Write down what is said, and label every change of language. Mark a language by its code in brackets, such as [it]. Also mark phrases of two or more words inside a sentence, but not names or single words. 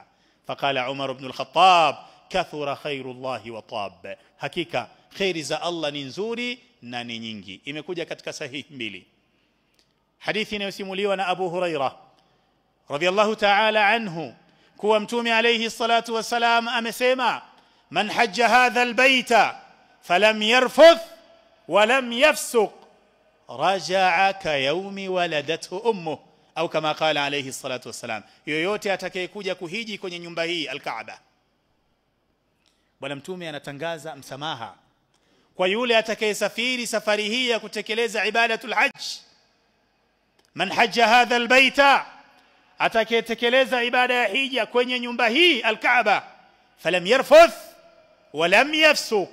[ar] فقال عمر بن الخطاب كثر خير الله وطاب, [sw] hakika khairi za Allah ni nzuri na ni nyingi. Imekuja katika sahihi mbili, hadithi inayosimuliwa na Abu Hurairah [ar] رضي الله تعالى عنه [sw] kuwa mtume [ar] عليه الصلاة والسلام amesema, من حج هذا البيت فلم يرفث ولم يفسق رجع كيوم ولدته أمه أو كما قال عليه الصلاة والسلام, [sw] yoyote atakayekuja kuhiji kwenye nyumba hii al-Kaaba, bwana mtume anatangaza msamaha kwa yule atakayesafiri safari hii ya kutekeleza [ar] عبادة الحج. من حج هذا البيت, [sw] atakayetekeleza ibada ya hija kwenye nyumba hii al-Kaaba, [ar] فلم يرفث ولم يفسق,